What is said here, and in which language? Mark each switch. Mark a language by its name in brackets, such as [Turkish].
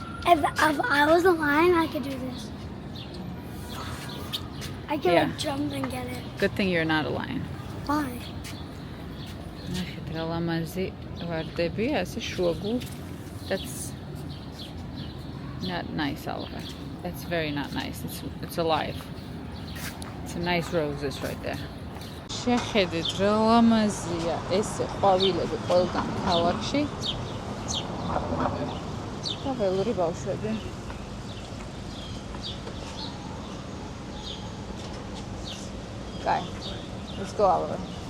[English] If I was a lion, I could do this. I could Yeah. like jump and get it. Good thing you're not a lion. Why? [Georgian] ნახეთ რა ლამაზი ვარდებია, ასე შუაგულ. [English] That's not nice, Oliver. That's very not nice. It's alive. It's a nice roses right there. [Georgian] შეხედეთ რა ლამაზია ესე ყვავილები ყველგან ქალაქში. და ველური ბავშვები. [English] Guy, let's go, Oliver.